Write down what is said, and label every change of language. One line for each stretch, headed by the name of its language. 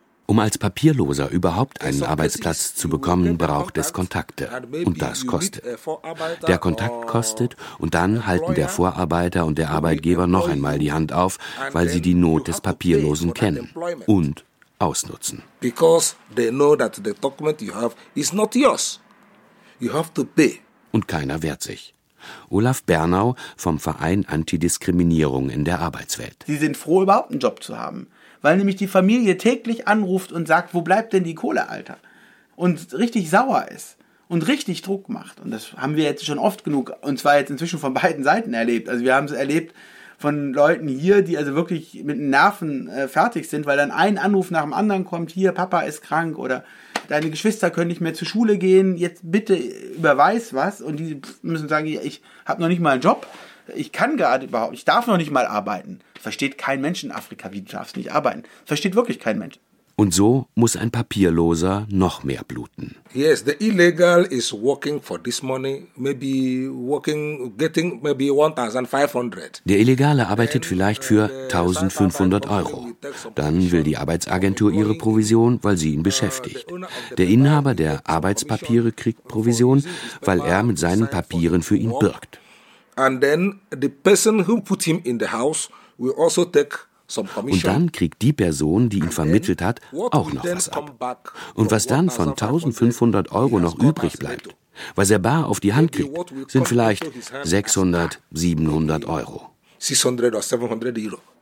German: Um als Papierloser überhaupt einen Arbeitsplatz zu bekommen, braucht es Kontakte. Und das kostet. Der Kontakt kostet und dann halten der Vorarbeiter und der Arbeitgeber noch einmal die Hand auf, weil sie die Not des Papierlosen kennen und ausnutzen.
English: Because they know that the document you have is not yours. You have to pay.
German: Und keiner wehrt sich. Olaf Bernau vom Verein Antidiskriminierung in der Arbeitswelt. Sie sind froh, überhaupt einen Job zu haben. Weil nämlich die Familie täglich anruft und sagt, wo bleibt denn die Kohle, Alter? Und richtig sauer ist und richtig Druck macht. Und das haben wir jetzt schon oft genug, und zwar jetzt inzwischen von beiden Seiten erlebt. Also wir haben es erlebt von Leuten hier, die also wirklich mit den Nerven fertig sind, weil dann ein Anruf nach dem anderen kommt, hier, Papa ist krank oder deine Geschwister können nicht mehr zur Schule gehen, jetzt bitte überweis was. Und die müssen sagen, ja, ich habe noch nicht mal einen Job. Ich kann gerade überhaupt, ich darf noch nicht mal arbeiten. Versteht kein Mensch in Afrika, wie du darfst nicht arbeiten. Versteht wirklich kein Mensch. Und so muss ein Papierloser noch mehr bluten.
English: Yes, the illegal is working for this money, maybe working, getting maybe 1,500.
German: Der Illegale arbeitet vielleicht für 1,500 Euro. Dann will die Arbeitsagentur ihre Provision, weil sie ihn beschäftigt. Der Inhaber der Arbeitspapiere kriegt Provision, weil er mit seinen Papieren für ihn birgt.
English: And then the person who put him in the house will also take some commission.
German: Und dann kriegt die Person, die ihn vermittelt hat, auch noch was ab. Und was dann von 1500 Euro noch übrig bleibt, was er bar auf die Hand gibt, sind vielleicht 600, 700 Euro. 600 oder 700 Euro.